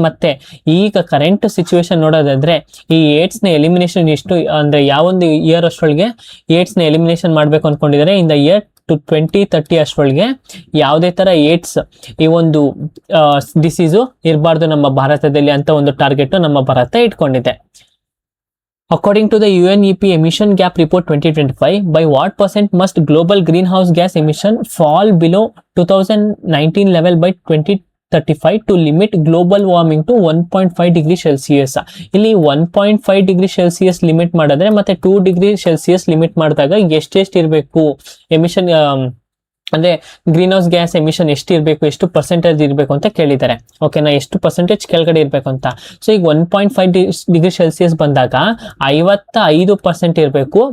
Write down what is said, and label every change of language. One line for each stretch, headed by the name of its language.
Kannada: ಮತ್ತೆ ಈಗ current situation ನೋಡೋದಾದ್ರೆ ಈ ಏಡ್ಸ್ ನ ಎಲಿಮಿನೇಷನ್ ಎಷ್ಟು ಅಂದ್ರೆ ಯಾವೊಂದು ಇಯರ್ ಅಷ್ಟೊಳಗೆ ಏಡ್ಸ್ ನ ಎಲಿಮಿನೇಷನ್ ಮಾಡ್ಬೇಕು ಅನ್ಕೊಂಡಿದ್ದಾರೆ?
English: in the year 2030
Kannada: ಅಷ್ಟೊಳಗೆ ಯಾವುದೇ ತರ ಏಡ್ಸ್ ಈ ಒಂದು ಡಿಸೀಸು ಇರಬಾರ್ದು ನಮ್ಮ ಭಾರತದಲ್ಲಿ ಅಂತ ಒಂದು ಟಾರ್ಗೆಟ್ ನಮ್ಮ Bharat ಇಟ್ಕೊಂಡಿದೆ.
English: According to the UNEP emission gap report 2025, by what percent must global greenhouse gas emission fall below 2019 level by 2035 to limit global warming to 1.5 degree Celsius?
Kannada: ಇಲ್ಲಿ 1.5 degree Celsius ಲಿಮಿಟ್ ಮಾಡಿದ್ರೆ ಮತ್ತೆ 2 degree Celsius limit ಮಾಡಿದಾಗ ಎಷ್ಟೆಷ್ಟು ಇರಬೇಕು emission, ಅಂದ್ರೆ green house gas emission ಎಷ್ಟು ಇರಬೇಕು, ಎಷ್ಟು ಪರ್ಸೆಂಟೇಜ್ ಇರಬೇಕು ಅಂತ ಕೇಳಿದ್ದಾರೆ. ಓಕೆನಾ, ಎಷ್ಟು ಪರ್ಸೆಂಟೇಜ್ ಕೆಳಗಡೆ ಇರಬೇಕು ಅಂತ. ಸೊ ಈಗ 1.5 ಡಿಗ್ರಿ ಸೆಲ್ಸಿಯಸ್ ಬಂದಾಗ 55% ಇರಬೇಕು.